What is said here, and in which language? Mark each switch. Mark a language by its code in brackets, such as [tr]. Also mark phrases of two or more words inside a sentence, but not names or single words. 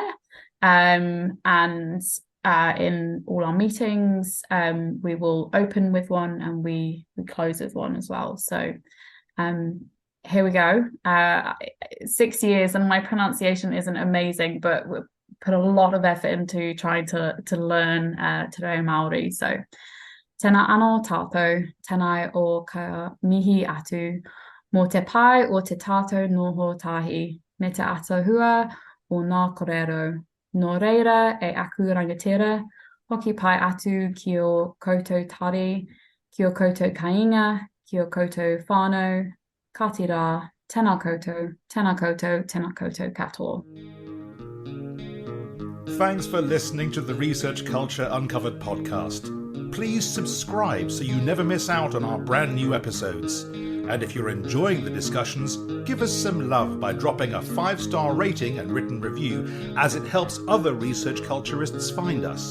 [en] And in all our meetings, we will open with one and we close with one as well. So here we go. 6 years, and my pronunciation isn't amazing, but we put a lot of effort into trying to learn Te Reo Māori. [mi] So tēnā anō tātou, tēnā o ka mihi atu, mō te pai o te tātou noho tahi, me te atohua o ngā kōrero. Nō reira e aku rangatira, hoki pai atu ki o koutou tari, ki o koutou kainga, ki o koutou whānau, ka te rā, tēnā koutou, tēnā koutou, tēnā koutou katoa. [en] Thanks for listening to the Research Culture Uncovered podcast. Please subscribe so you never miss out on our brand new episodes. And if you're enjoying the discussions, give us some love by dropping a 5-star rating and written review, as it helps other research culturists find us.